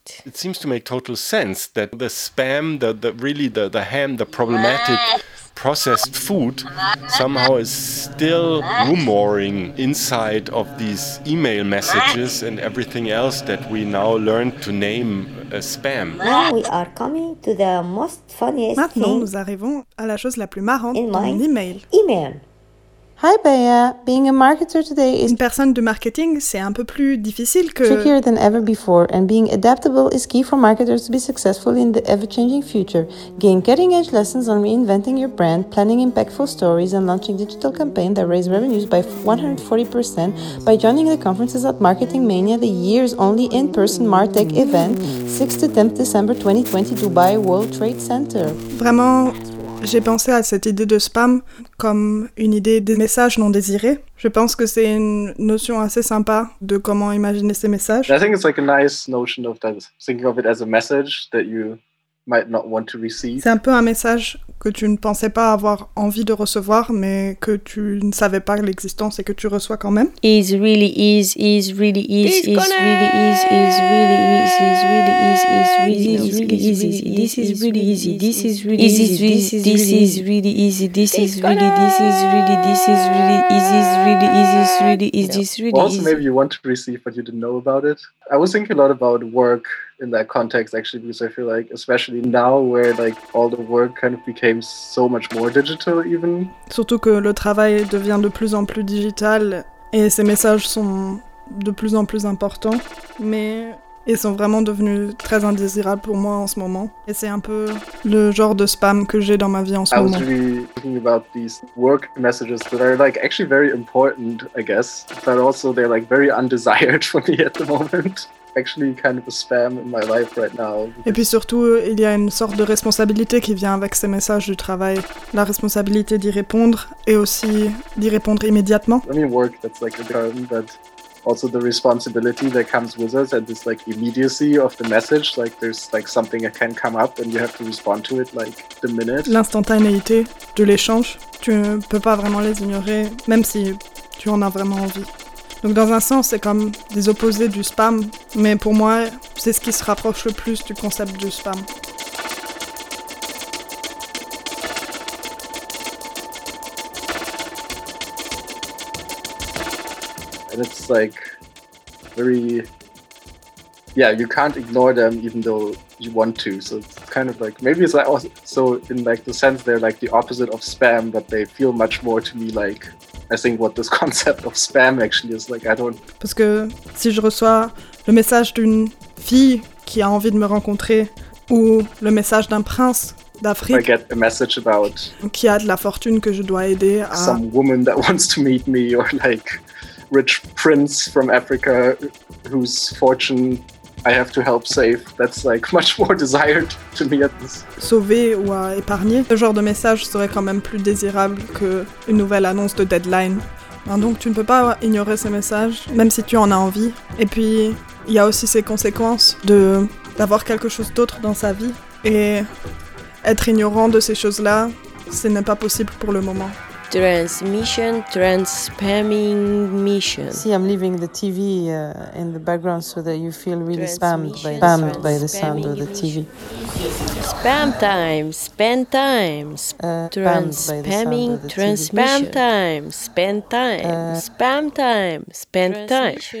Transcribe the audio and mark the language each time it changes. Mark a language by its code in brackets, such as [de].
[en] It seems to make total sense that the spam, the ham, the problematic processed food somehow is still rumoring inside of these email messages and everything else that we now learn to name a spam. Now we are coming to the most funniest [fr] Maintenant, [en] thing. [fr] Nous arrivons à la chose la plus marrante [en] in my [fr] dans l'email. [en] Email. Hi Bea, being a marketer today is [fr] une personne de marketing, c'est un peu plus difficile que [en] trickier than ever before, and being adaptable is key for marketers to be successful in the ever-changing future. Gain cutting-edge lessons on reinventing your brand, planning impactful stories, and launching digital campaigns that raise revenues by 140% by joining the conferences at Marketing Mania, the year's only in-person MarTech event, 6th to 10th December 2020, Dubai World Trade Center. [fr] Vraiment. J'ai pensé à cette idée de spam comme une idée des messages non désirés. Je pense que c'est une notion assez sympa de comment imaginer ces messages. [en] I think it's like a nice notion of that, thinking of it as a message that you might not want to receive. [fr] C'est un peu un message que tu ne pensais pas avoir envie de recevoir, mais que tu ne savais pas l'existence et que tu reçois quand même. Is really is really is really is really is really [en] in that context, actually, because I feel like, especially now, where like all the work kind of became so much more digital, even. [fr] Surtout que le travail devient de plus en plus digital, et ces messages sont de plus en plus importants, mais ils sont vraiment devenus très indésirables pour moi en ce moment. Et c'est un peu le genre de spam que j'ai dans ma vie en ce moment. [en] I was really thinking about these work messages that are like actually very important, I guess, but also they're like very undesired for me at the moment. Actually kind of a spam in my life right now. [fr] Et puis surtout, il y a une sorte de responsabilité qui vient avec ces messages du travail. La responsabilité d'y répondre et aussi d'y répondre immédiatement. [en] I mean work, that's like a term, but also the responsibility that comes with us and this like immediacy of the message, like there's like something that can come up and you have to respond to it like the minute. [fr] L'instantanéité de l'échange, tu ne peux pas vraiment les ignorer, même si tu en as vraiment envie. Donc dans un sens, c'est comme des opposés du spam, mais pour moi, c'est ce qui se rapproche le plus du concept du spam. [en] And it's like very, yeah, you can't ignore them even though you want to. So it's kind of like, maybe it's like also in like the sense they're like the opposite of spam, but they feel much more to me like I think what this concept of spam actually is like, I don't... [fr] Parce que si je reçois le message d'une fille qui a envie de me rencontrer ou le message d'un prince d'Afrique... [en] I get a message about... [fr] Qui a de la fortune que je dois aider à... [en] Some woman that wants to meet me or like rich prince from Africa whose fortune I have to help save. That's like much more desired to me at this. [fr] Sauver ou à épargner. Ce genre de message serait quand même plus désirable que une nouvelle annonce de deadline. Donc tu ne peux pas ignorer ces messages, même si tu en as envie. Et puis il y a aussi ces conséquences de d'avoir quelque chose d'autre dans sa vie et être ignorant de ces choses-là, ce n'est pas possible pour le moment. [en] Transmission, trans-spamming mission. See, I'm leaving the TV in the background so that you feel really spammed by the sound of the TV. Spam time, spend time. Trans-spamming, trans-spam time, spend time. Spam time, spend time.